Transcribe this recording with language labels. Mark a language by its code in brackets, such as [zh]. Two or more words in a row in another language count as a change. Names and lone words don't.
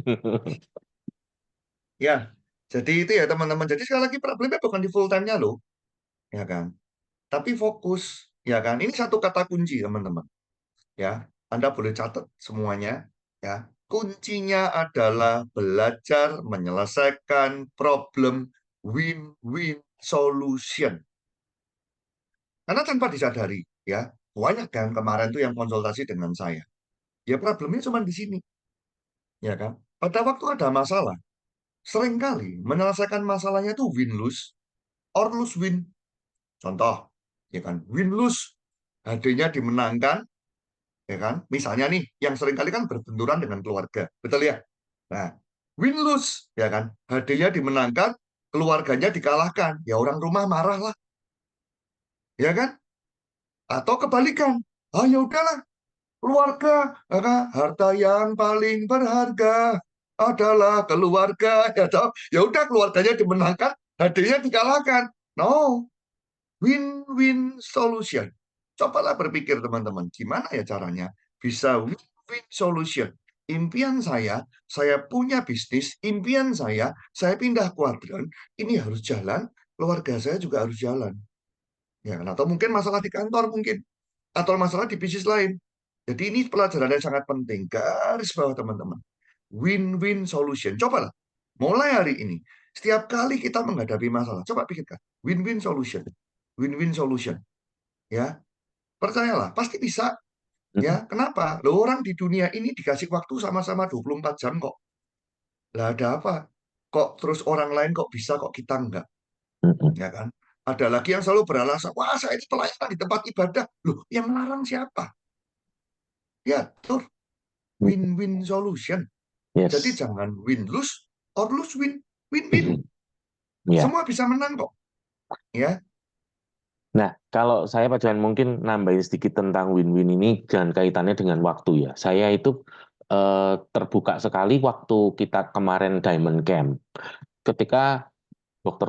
[id] Ya. Jadi itu ya teman-teman. Jadi sekali lagi problemnya bukan di [en] full time-nya [id] loh. Ya kan? Tapi fokus. Ya kan? Ini satu kata kunci, teman-teman. Ya, Anda boleh catat semuanya. Ya, kuncinya adalah belajar menyelesaikan problem [en] win-win solution. [id] Karena tanpa disadari, ya, banyak kan kemarin tuh yang konsultasi dengan saya. Ya problemnya cuma di sini, ya kan? Pada waktu ada masalah, seringkali menyelesaikan masalahnya itu [en] win-lose or lose-win. [id] Contoh, ya kan, win-lose, HD-nya dimenangkan, ya kan? Misalnya nih, yang seringkali kan berbenturan dengan keluarga, betul ya? Nah, win-lose, ya kan? HD-nya dimenangkan, keluarganya dikalahkan, ya orang rumah marah lah, ya kan? Atau kebalikan, ah ya udahlah, keluarga, maka harta yang paling berharga adalah keluarga. Ya toh? Ya udah keluarganya dimenangkan, HD-nya dikalahkan. [en] No, win-win solution. [id] Cobalah berpikir teman-teman, gimana ya caranya bisa [en] win-win solution. [id] Impian saya punya bisnis, impian saya pindah kuadran, ini harus jalan, keluarga saya juga harus jalan. Ya kan? Atau mungkin masalah di kantor mungkin, atau masalah di bisnis lain. Jadi ini pelajaran yang sangat penting. Garis bawah teman-teman. [en] Win-win solution. [id] Cobalah. Mulai hari ini. Setiap kali kita menghadapi masalah. Coba pikirkan. [en] Win-win solution. Win-win solution. [id] Ya. Percayalah. Pasti bisa. Ya. Kenapa? Loh, orang di dunia ini dikasih waktu sama-sama 24 jam kok. Lah ada apa? Kok terus orang lain kok bisa, kok kita enggak? Ya kan? Ada lagi yang selalu beralasan, wah saya ini pelayanan di tempat ibadah. Loh, yang melarang siapa? Ya, tuh. [en] Win-win solution. [id] Jadi Yes. jangan [en] win-lose or lose-win. [id] Win-win. Ya. Semua bisa menang kok. Ya. Nah, kalau saya Pak Johan mungkin nambahin sedikit tentang win-win ini dan kaitannya dengan waktu ya. Saya itu terbuka sekali waktu kita kemarin Diamond Camp. Ketika Dr.